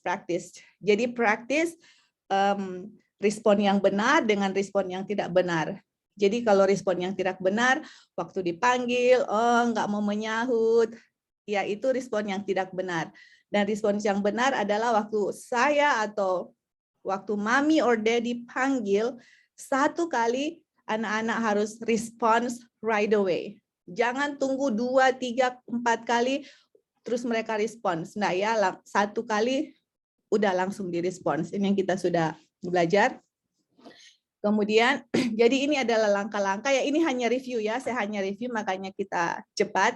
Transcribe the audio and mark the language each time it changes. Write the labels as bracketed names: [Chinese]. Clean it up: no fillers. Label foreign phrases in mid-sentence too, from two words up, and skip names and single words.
[Indonesian] Jadi praktis respon yang benar dengan respon yang tidak benar. Jadi kalau respon yang tidak benar, waktu dipanggil, nggak mau menyahut, ya itu respon yang tidak benar. Dan respon yang benar adalah waktu saya atau waktu mami [English] or daddy [Indonesian] panggil 1 kali, anak-anak harus respons [English] right away. [Indonesian] Jangan tunggu 2, 3, 4 kali terus mereka respons. Nah ya, 1 kali udah langsung direspons. Ini yang kita sudah belajar. Kemudian, jadi ini adalah langkah-langkah ya, ini hanya review ya, saya hanya review makanya kita cepat.